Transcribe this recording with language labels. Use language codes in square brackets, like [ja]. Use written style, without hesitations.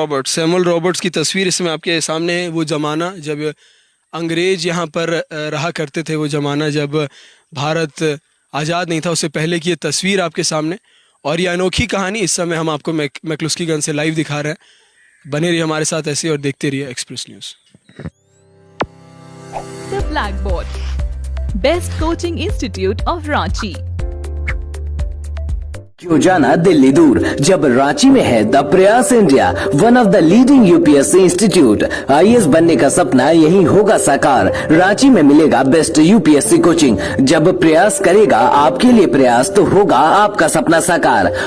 [hi] Samuel Roberts की तस्वीर इसमें आपके सामने है। वो ज़माना जब अंग्रेज यहाँ पर रहा करते थे, वो ज़माना जब भारत आज़ाद नहीं था, उससे पहले की ये तस्वीर आपके सामने। और ये अनोखी कहानी इस समय हम आपको मैक्लुस्की गंज से लाइव दिखा रहे हैं। बने रहिए हमारे साथ ऐसे और देखते रहिए express news. [en] The Blackboard, Best Coaching Institute of Ranchi. [hi] क्यों जाना दिल्ली दूर जब रांची में है द प्रयास India, [en] One of the leading UPSC institute. [hi] IAS बनने का सपना यही होगा साकार। रांची में मिलेगा [en] Best UPSC coaching. [hi] जब प्रयास करेगा आपके लिए प्रयास तो होगा आपका सपना साकार।